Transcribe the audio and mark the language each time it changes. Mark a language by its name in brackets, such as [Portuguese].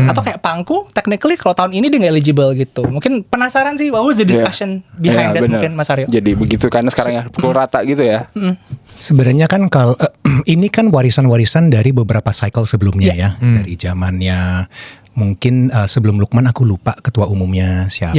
[Indonesian] Atau kayak Pangku, technically kalau tahun ini dia nggak eligible gitu. Mungkin penasaran sih, [English] what was the discussion behind that [Indonesian] bener. mungkin Mas Aryo? Jadi begitu karena sekarang ya pukul rata gitu ya. Sebenarnya kan kalau ini kan warisan-warisan dari beberapa cycle sebelumnya ya, dari zamannya mungkin sebelum Lukman aku lupa ketua umumnya siapa.